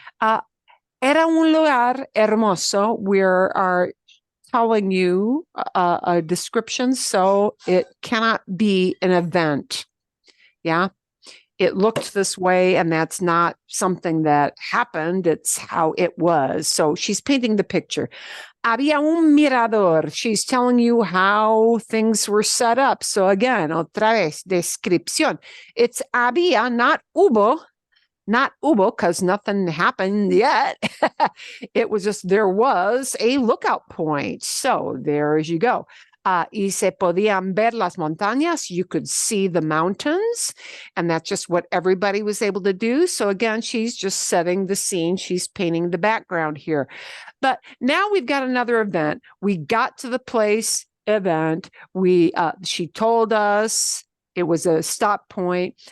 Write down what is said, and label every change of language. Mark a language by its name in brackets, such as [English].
[Spanish] Era un lugar hermoso. [English] We are telling you a description, so it cannot be an event. Yeah. It looked this way, and that's not something that happened. It's how it was. So she's painting the picture. [Spanish] Había un mirador. [English] She's telling you how things were set up. So again, [Spanish] otra vez, descripción. [English] It's había, not hubo, because nothing happened yet. It was just, there was a lookout point. So there as you go. [Spanish] Y se podían ver las montañas. [English] You could see the mountains, and that's just what everybody was able to do. So again, she's just setting the scene. She's painting the background here. But now we've got another event. We got to the place, event. She told us it was a stop point.